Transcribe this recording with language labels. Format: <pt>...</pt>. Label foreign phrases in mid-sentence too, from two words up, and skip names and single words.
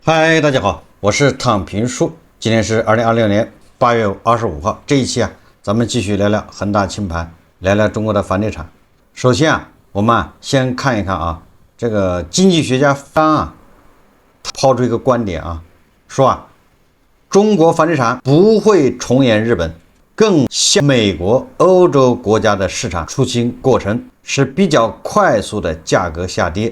<zh>嗨，大家好，我是躺平叔。今天是2026年8月25号。这一期咱们继續聊聊恒大清盤，聊聊中國的房地產。首先我們先看一看這個經濟學家他拋出一個觀點說中國房地產不會重演日本，更像美國、歐洲國家的市場出清過程，是比較快速的價格下跌。</zh>